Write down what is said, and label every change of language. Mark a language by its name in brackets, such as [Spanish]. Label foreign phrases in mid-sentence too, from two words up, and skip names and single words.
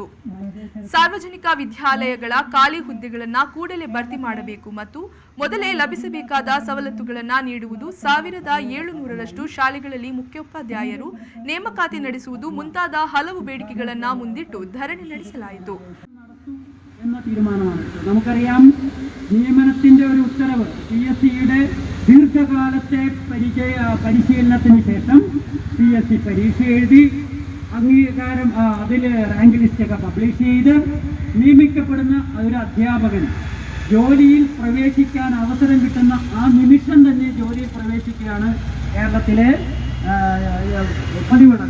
[Kannada] ಸಾರ್ವಜನಿಕ ವಿದ್ಯಾಲಯಗಳ ಖಾಲಿ ಹುದ್ದೆಗಳನ್ನು ಕೂಡಲೇ ಭರ್ತಿ ಮಾಡಬೇಕು ಮತ್ತು ಮೊದಲೇ ಲಭಿಸಬೇಕಾದ ಸವಲತ್ತುಗಳನ್ನು ನೀಡುವುದು, 1700ರಷ್ಟು ಶಾಲೆಗಳಲ್ಲಿ ಮುಖ್ಯೋಪಾಧ್ಯಾಯರು ನೇಮಕಾತಿ ನಡೆಸುವುದು ಮುಂತಾದ ಹಲವು ಬೇಡಿಕೆಗಳನ್ನು ಮುಂದಿಟ್ಟು ಧರಣಿ ನಡೆಸಲಾಯಿತು. [Malayalam] നമുക്കറിയാം, നിയമനത്തിന്റെ ഒരു ഉത്തരവ് PSCയുടെ ദീർഘകാലത്തെ പരിശീലനത്തിന് ശേഷം PSC പരീക്ഷ എഴുതി അംഗീകാരം അതിൽ [English] rank list publish [Malayalam] ചെയ്ത് നിയമിക്കപ്പെടുന്ന ഒരു അധ്യാപകൻ ജോലിയിൽ പ്രവേശിക്കാൻ അവസരം കിട്ടുന്ന ആ നിമിഷം തന്നെ ജോലിയിൽ പ്രവേശിക്കുകയാണ് കേരളത്തിലെ പതിവുള്ളത്.